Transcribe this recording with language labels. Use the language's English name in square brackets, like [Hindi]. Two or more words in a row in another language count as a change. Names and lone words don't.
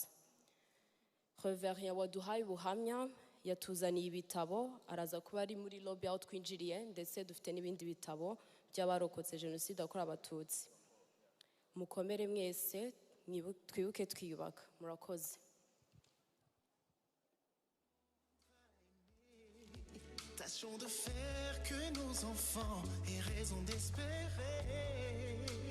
[Kinyarwanda] Reverien waduhaye ubuhamya yatuzaniye ibitabo, araza kuba ari muri lobby aho twinjiriye, ndetse dufite n'ibindi bitabo by'abarokotse Jenoside yakorewe Abatutsi. Mukomere mwese, twibuke twiyubaka. Murakoze. [French] Tâchons de faire que nos enfants aient raison d'espérer.